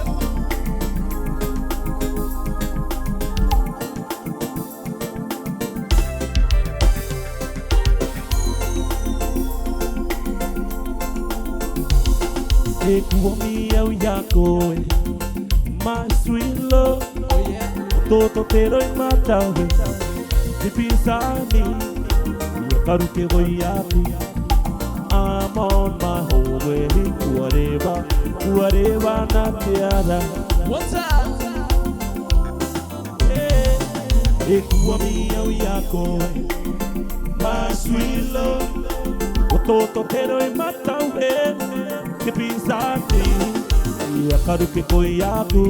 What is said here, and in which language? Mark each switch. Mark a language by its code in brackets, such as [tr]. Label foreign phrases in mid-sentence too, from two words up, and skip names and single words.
[rar] E kuomi au ya koe, [en] my sweet love. [rar] Toto te roi mataue, te pisani, ia karu ke hoi aku. [en] I'm on my whole way, [rar] kuareva na te ara. [en] What's up? [rar] E kuomi au ya koe, [en] my sweet love. [rar] Toto te roi mataue, ke pisani, ia karu ke koi aku.